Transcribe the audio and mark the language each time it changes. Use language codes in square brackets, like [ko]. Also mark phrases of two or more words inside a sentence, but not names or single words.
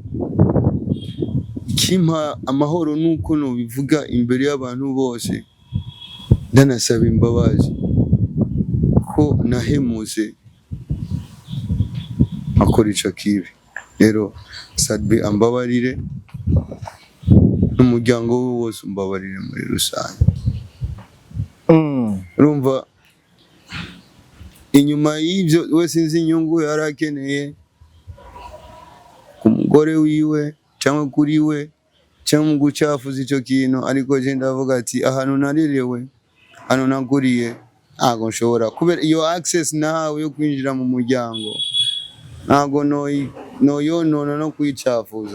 [rn] Kimpa amahoro nuko nubivuga imbere y'abantu bose, ndanasaba imbabazi ko nahemutse akora ico kibi. Rero Sadbi ambabarire, n'umuryango we wose umbabarire muri rusange. Urumva inyuma y'ibyo wese sinzi inyungu yarakeneye ku mugore wiwe cyangwa kuri we cyangwa mu gucafuza icyo kintu, ariko je ndavuga ati ahantu narerewe, hano naguriye, ntago nshobora kubera iyo access nahawe yo kwinjira mu muryango, ntago noyonona no kwicafuza.